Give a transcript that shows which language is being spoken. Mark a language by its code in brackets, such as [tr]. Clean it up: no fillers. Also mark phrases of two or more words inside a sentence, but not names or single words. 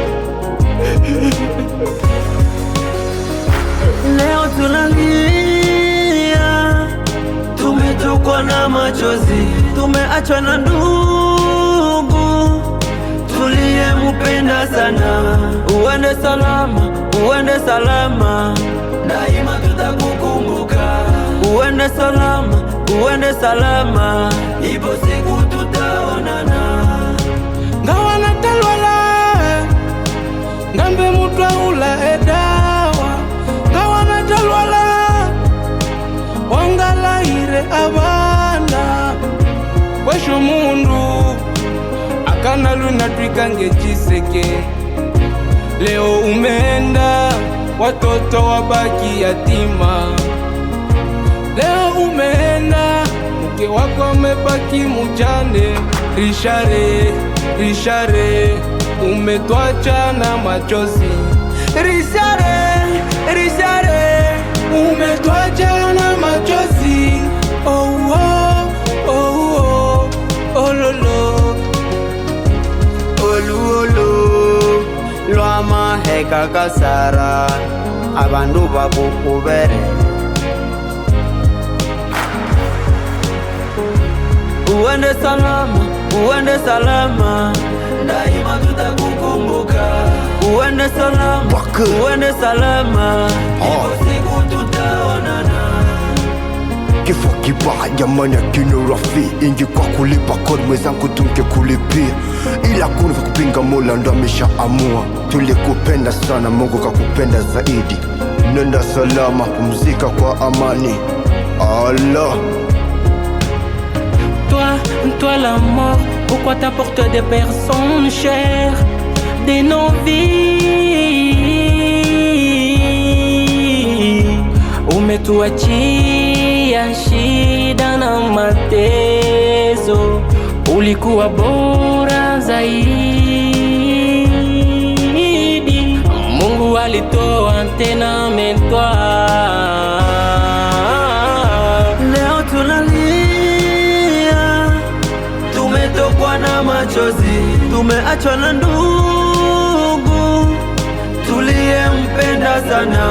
[sw] Leo tunalia, tumetokwa na machozi, tumeachwa na ndugu tuliyempenda sana. Uende salama, uende salama, daima tutakukumbuka. Uende salama, uende salama, ipo siku tutaonana. [luy] Ngawana talwala, ngambe mutwa ula edawa. Ngawana talwala, wangala ire abana. Wesho mundu, akana luna tuikange jiseke. [sw] Leo umeenda, watoto wabaki yatima. Leo umeenda, mke wako amebaki mujane. Richard, umetwacha na machozi. Richard, umetwacha na machozi. Oh, oh, oh, oh, oh, lolo. [luy] olu, lwama heka kasara, abandu bakukubere. [sw] Uende salama, uende salama, daima tutakukumbuka. Uende salama, uende salama, ipo siku tutaonana. Kifo kibaya maana kino rafi, ingi kwa kulipa kodi mwezangu tungekulipia, ila kuna kupinga Mola ndo ameshaamua. Tulikupenda sana, Mungu kakupenda zaidi. Nenda salama, pumzika kwa amani. Allah. [fr] Toi la mort, pourquoi t'apportes des personnes chères, des novices? [sw] Umetuachia shida na mateso, ulikuwa bora zaidi. Mungu alitoa tena ametwa. Leo tunalia, tumetokwa na machozi, tumeachwa na ndugu tuliyempenda sana.